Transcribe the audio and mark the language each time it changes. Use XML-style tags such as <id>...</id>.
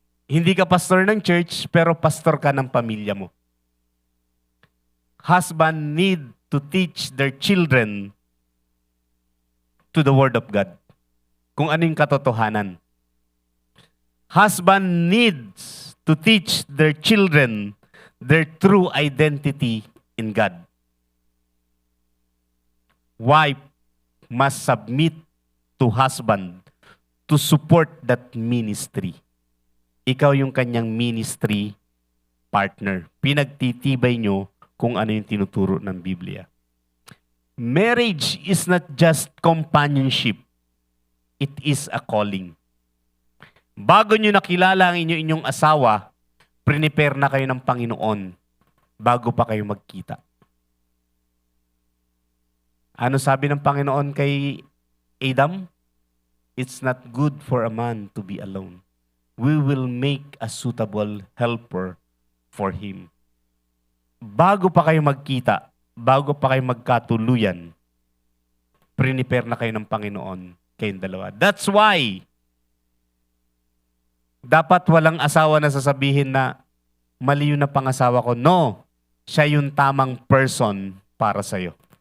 <tl>Hindi ka pastor ng church, pero pastor ka ng pamilya mo.</tl> <en>Husband need to teach their children to the Word of God.</en> <tl>Kung ano yung katotohanan.</tl> <en>Husband needs to teach their children their true identity in God. Wife must submit to husband to support that ministry.</en> <tl>Ikaw yung kanyang ministry partner. Pinagtitibay nyo kung ano yung tinuturo ng Biblia.</tl> <en>Marriage is not just companionship. It is a calling.</en> <tl>Bago nyo nakilala ang inyong asawa, prepare na kayo ng Panginoon bago pa kayo magkita. Ano sabi ng Panginoon kay Adam?</tl> <en>It's not good for a man to be alone. We will make a suitable helper for him.</en> <tl>Bago pa kayo magkita, bago pa kayo magkatuluyan, prepare na kayo ng Panginoon kayong dalawa.</tl> <en>That's why,</en> <tl>dapat walang asawa na sasabihin na, mali yun na pangasawa ko. No, siya yung tamang person para sa'yo.</tl>